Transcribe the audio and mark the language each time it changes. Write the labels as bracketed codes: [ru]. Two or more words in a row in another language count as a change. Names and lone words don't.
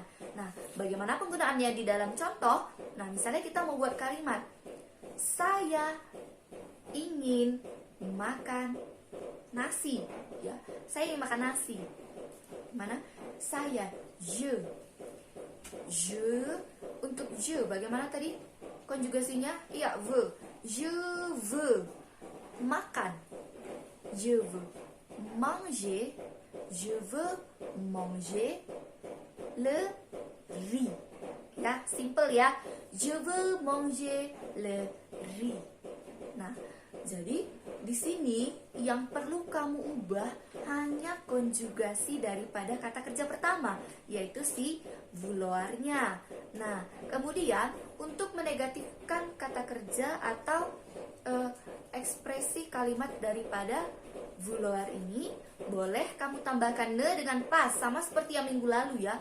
[id] Nah, bagaimana penggunaannya di dalam contoh? Nah, misalnya kita mau buat kalimat, saya ingin makan nasi ya. Saya ingin makan nasi. Mana? Saya, je. Untuk je bagaimana tadi konjugasinya? Iya, [fr] veux. Je veux makan. Je veux manger. Je veux manger le riz. [id] Ya, simple ya. [fr] Je veux manger le riz. [id] Nah, jadi di sini yang perlu kamu ubah hanya konjugasi daripada kata kerja pertama, yaitu si vouloir-nya. Nah, kemudian untuk menegatifkan kata kerja atau ekspresi kalimat daripada vouloir ini, boleh kamu tambahkan ne dengan pas, sama seperti yang minggu lalu ya.